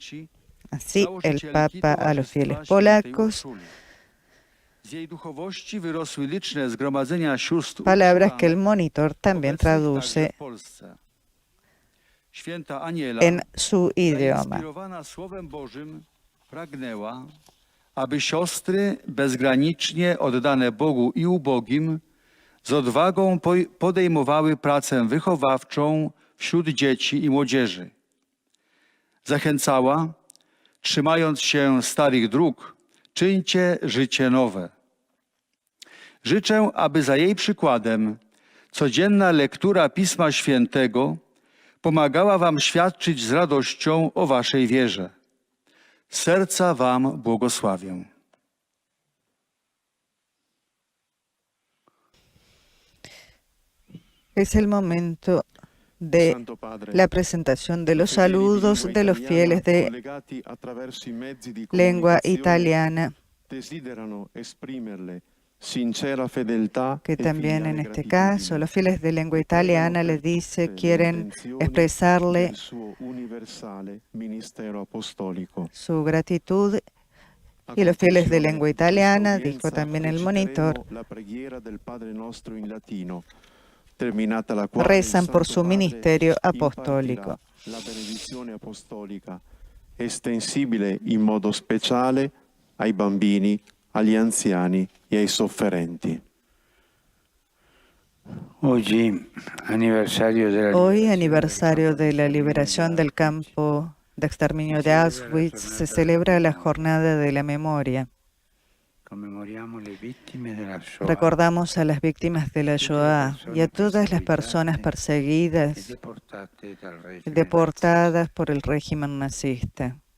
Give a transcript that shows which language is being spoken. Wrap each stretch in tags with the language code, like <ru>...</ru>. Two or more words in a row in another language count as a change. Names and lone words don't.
<es>Así el Papa a los fieles polacos, palabras que el monitor también traduce en su idioma.</es> <pl>aby siostry bezgranicznie oddane Bogu i ubogim z odwagą podejmowały pracę wychowawczą wśród dzieci i młodzieży. Zachęcała, trzymając się starych dróg, czyńcie życie nowe. Życzę, aby za jej przykładem codzienna lektura Pisma Świętego pomagała wam świadczyć z radością o waszej wierze. Z serca wam błogosławię.</pl> <es>Es el momento de la presentación de los saludos de los fieles de lengua italiana, que también en este caso los fieles de lengua italiana les dice quieren expresarle su gratitud, y los fieles de lengua italiana, dijo también el monitor, rezan por su ministerio apostólico.</es> <it>La benedizione apostolica, estensibile in modo speciale ai bambini, agli anziani e ai sofferenti.</it> <es>Hoy, aniversario de la liberación del campo de exterminio de Auschwitz, se celebra la jornada de la memoria. Recordamos a las víctimas de la Shoah y a todas las personas perseguidas y deportadas por el régimen nazista.</es>